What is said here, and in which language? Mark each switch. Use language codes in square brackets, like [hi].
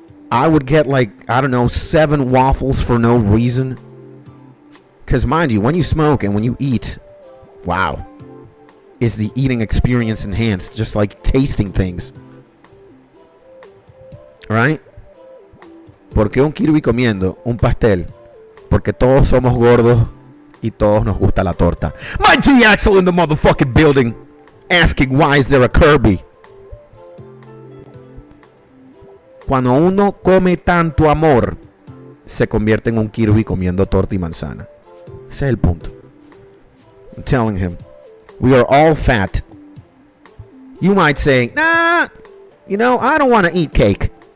[en] I would get like, I don't know, 7 waffles for no reason. Because mind you, when you smoke and when you eat, wow, is the eating experience enhanced, just like tasting things. Right? [es] ¿Por qué un kiwi comiendo un pastel? Porque todos somos gordos y todos nos gusta la torta. [en] My G Axel in the motherfucking building, asking why is there a Kirby? [es] Cuando uno come tanto amor, se convierte en un Kirby comiendo torta y manzana. Ese es el punto. [en] I'm telling him, we are all fat. You might say, nah, you know, I don't want to eat cake.